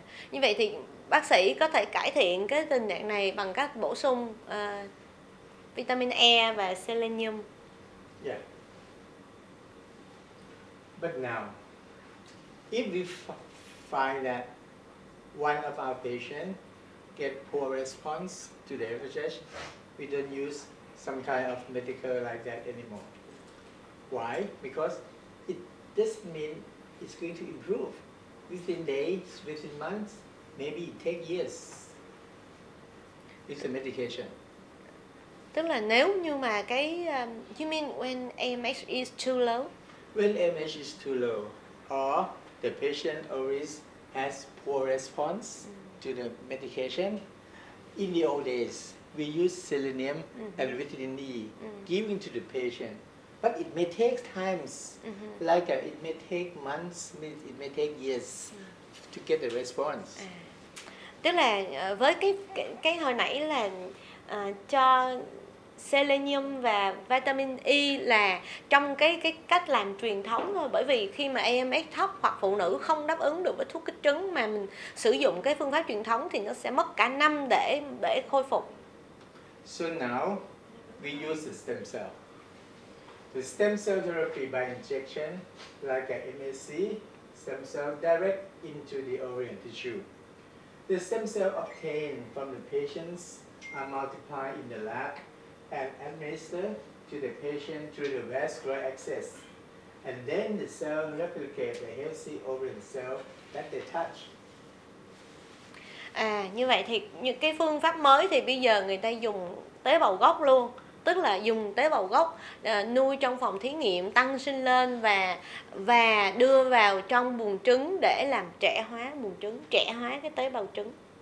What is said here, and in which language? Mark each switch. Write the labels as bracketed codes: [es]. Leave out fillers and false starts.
[vi] Như vậy thì bác sĩ có thể cải thiện cái tình trạng này bằng cách bổ sung vitamin E và selenium. [en] Yeah. But now, if we find that one of our patients get poor response to the FSH, we don't use some kind of medical like that anymore. Why? Because it doesn't mean it's going to improve within days, within months, maybe it take years with the medication. [vi] Tức là nếu như mà cái [en] you mean when AMH is too low? When AMH is too low, or the patient always has poor response to the medication, in the old days, we use selenium and vitamin E giving to the patient. But it may take times, like it may take months, it may take years to get the response. [vi] Tức là với cái hồi nãy là cho selenium và vitamin E là trong cái cách làm truyền thống thôi, bởi vì khi mà AMH thấp hoặc phụ nữ không đáp ứng được với thuốc kích trứng mà mình sử dụng cái phương pháp truyền thống thì nó sẽ mất cả năm để khôi phục. [en] So now we use the stem cell. The stem cell therapy by injection, like a MSc, stem cell direct into the ovarian tissue. The stem cell obtained from the patients are multiplied in the lab and administered to the patient through the vascular access. And then the cell replicate the healthy ovarian cell that they touch. [vi] Như vậy thì những cái phương pháp mới thì bây giờ người ta dùng tế bào gốc luôn, tức là dùng tế bào gốc nuôi trong phòng thí nghiệm, tăng sinh lên và đưa vào trong buồng trứng để làm trẻ hóa buồng trứng, trẻ hóa cái tế bào trứng.